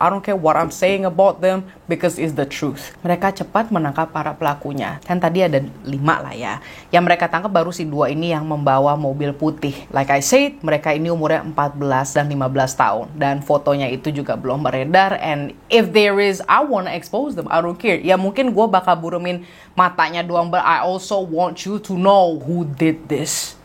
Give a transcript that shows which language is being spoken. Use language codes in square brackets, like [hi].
[en] I don't care what I'm saying about them, because it's the truth. [id] Mereka cepat menangkap para pelakunya. Kan tadi ada 5 lah ya. Yang mereka tangkap baru si 2 ini yang membawa mobil putih. [en] Like I said, [id] mereka ini umurnya 14 dan 15 tahun. Dan fotonya itu juga belum beredar. [en] And if there is, I wanna expose them. I don't care. [id] Ya mungkin gue bakal burumin matanya doang, [en] but I also want you to know who did this.